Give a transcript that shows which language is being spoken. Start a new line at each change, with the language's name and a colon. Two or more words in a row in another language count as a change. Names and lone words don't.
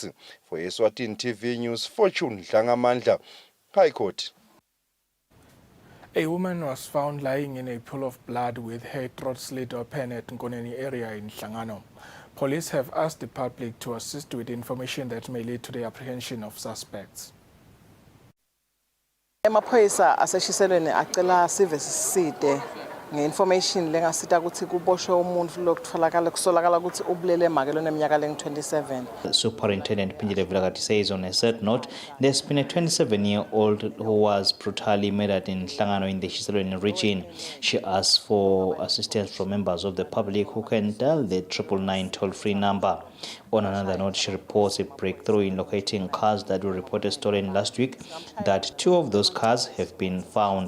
English: For Eswatini TV News, Fortune Dlangamandla, High Court. A woman was found lying in a pool of blood with her throat slit open at Nkoneni area in Hlangano. Police have asked the public to assist with information that may lead to the apprehension of suspects.
Swati: Emaphoyisa aseshiselweni acela sive siside ngeinformation lengasita ukuthi kuboshwe umuntu lokutholakala kusolakala ukuthi ubulele makelo neminyaka lengu-27.
English: Superintendent Pinjile Vilagati says on a sad note, there's been a 27-year-old who was brutally murdered in Hlangano in the Shiselweni region. She asked for assistance from members of the public who can dial the 999 toll-free number. On another note, she reports a breakthrough in locating cars that were reported stolen last week, that 2 of those cars have been found.